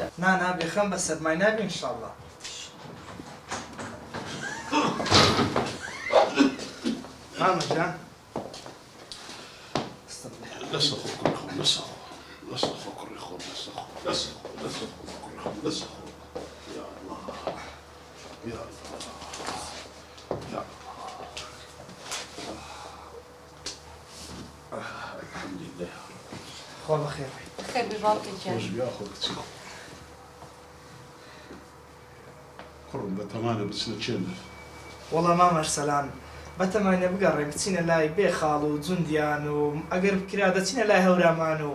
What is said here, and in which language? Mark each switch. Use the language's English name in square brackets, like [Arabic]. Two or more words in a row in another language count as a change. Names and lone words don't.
[Central Kurdish] نا بێخەم بە سەرمای نابێ ئینشاڵڵا. مامەجان لەسە خۆ کوڕی خۆم، لەسە خۆ کوڕی خۆم، لەسە خۆ [Arabic] يا الله يا الله يا الله الحمد لله. [Central Kurdish] خۆ بەخێر خێر بێ باوکێکیان. خۆش بیا خۆ کچی کوڕم بەتەمانە بچنە چێنە. وەڵا مام ئەرسەلان بەتەمانە بگەڕێم بچینە لای بێخاڵ و جوندیان و ئەگەر بکرا دەچینە لای هەورامان و